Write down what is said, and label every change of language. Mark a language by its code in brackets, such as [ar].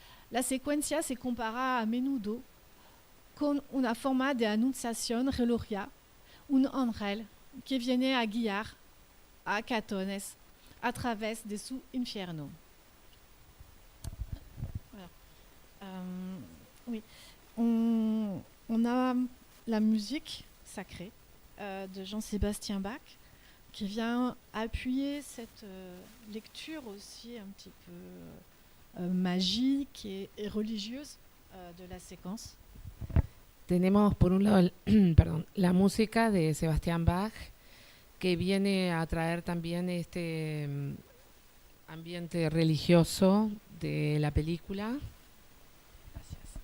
[es] La secuencia se compara a menudo con una forma de anunciación religiosa, un ángel que viene a guiar a Catones a través de su infierno. [fr] Voilà. Oui. On a la musique sacrée de Jean-Sébastien Bach qui vient appuyer cette lecture aussi un petit peu magique et religieuse de la séquence. [es] Tenemos por un lado la música de Sebastián Bach, que viene a traer también este ambiente religioso de la película. Gracias.